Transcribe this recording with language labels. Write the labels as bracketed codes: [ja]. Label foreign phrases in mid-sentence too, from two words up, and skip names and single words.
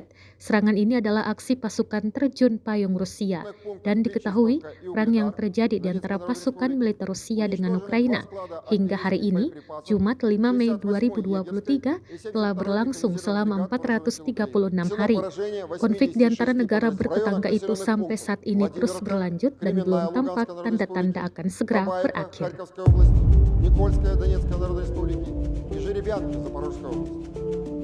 [id] Serangan ini adalah aksi pasukan terjun payung Rusia dan diketahui perang yang terjadi di antara pasukan militer Rusia dengan Ukraina hingga hari ini, Jumat 5 Mei 2023, telah berlangsung selama 436 hari. Konflik di antara negara bertetangga itu sampai saat ini terus berlanjut dan belum tampak tanda-tanda akan segera berakhir. [ru] Харьковская область, Никольская Донецкой Народной Республики и Жеребянки Запорожской области.